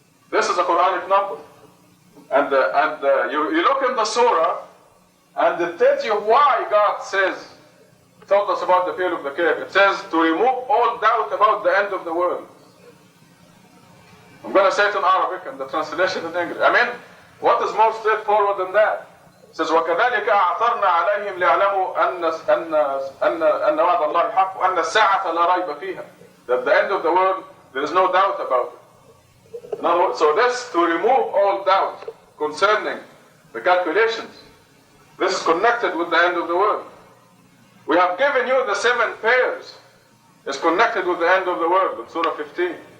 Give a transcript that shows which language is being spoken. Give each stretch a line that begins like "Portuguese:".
English: This is a Quranic number. And you look in the surah, and it tells you why God told us about the people of the cave. It says to remove all doubt about the end of the world. I'm going to say it in Arabic and the translation in English. I mean, what is more straightforward than that? It says
Arabic: وَكَذَلِكَ أَعْثَرْنَا عَلَيْهِمْ لِيَعْلَمُوا أَنَّ وَعْدَ اللَّهِ حَقٌّ وَأَنَّ السَّاعَةَ لَا رَيْبَ فِيهَا.
English: That the end of the world, there is no doubt about it. No, so this, to remove all doubt concerning the calculations, this is connected with the end of the world. We have given you the 7 pairs. It's connected with the end of the world in Surah 15.